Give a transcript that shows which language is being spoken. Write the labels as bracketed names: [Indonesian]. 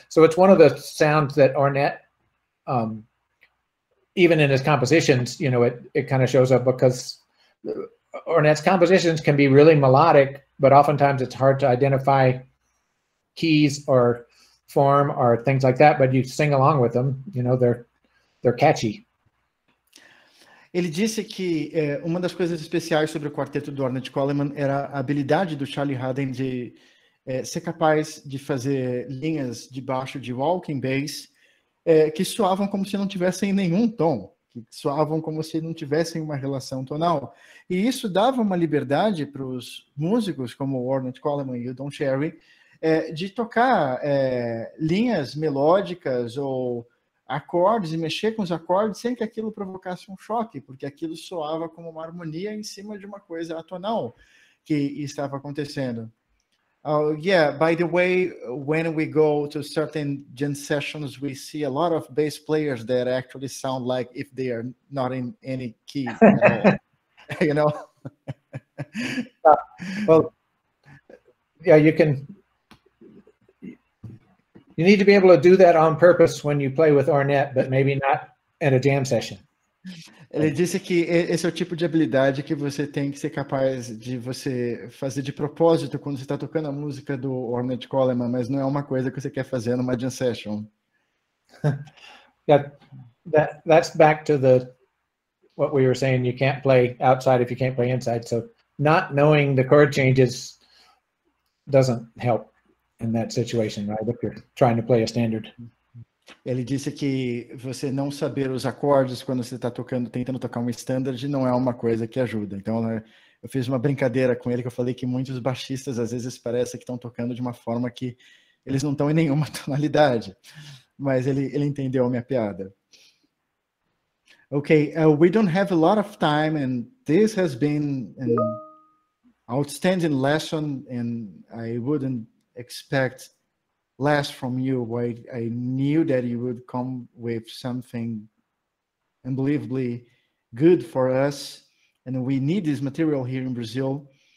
[English] So it's one of the sounds that Ornette, even in his compositions, you know, it kind of shows up, because Ornette's compositions can be really melodic, but oftentimes it's hard to identify keys or form or things like that, but you sing along with them, you know, they're catchy. [Portuguese] Ele disse que uma das coisas especiais sobre o quarteto do Ornette Coleman era a habilidade do Charlie Haden de ser capaz de fazer linhas de baixo de walking bass que soavam como se não tivessem nenhum tom, que soavam como se não tivessem uma relação tonal. E isso dava uma liberdade para os músicos, como o Ornette Coleman e o Don Cherry, de tocar linhas melódicas ou acordes e mexer com os acordes sem que aquilo provocasse um choque, porque aquilo soava como uma harmonia em cima de uma coisa atonal que estava acontecendo. [English] Yeah, by the way, when we go to certain jam sessions, we see a lot of bass players that actually sound like if they are not in any key at all. You know? Well, yeah, you need to be able to do that on purpose when you play with Ornette, but maybe not at a jam session. [Portuguese] Ele disse que esse é o tipo de habilidade que você tem que ser capaz de você fazer de propósito quando você está tocando a música do Ornette Coleman, mas não é uma coisa que você quer fazer numa jam session. [English] Yeah, that's back to what we were saying. You can't play outside if you can't play inside. So not knowing the chord changes doesn't help in that situation, right? If you're trying to play a standard. [Portuguese] Ele disse que você não saber os acordes quando você está tentando tocar um standard não é uma coisa que ajuda. Então, eu fiz uma brincadeira com ele que eu falei que muitos baixistas às vezes parece que estão tocando de uma forma que eles não estão em nenhuma tonalidade. Mas ele entendeu a minha piada. [English] Okay, we don't have a lot of time, and this has been an outstanding lesson, and I wouldn't expect less from you. I knew that you would come with something unbelievably good for us, and we need this material here in Brazil.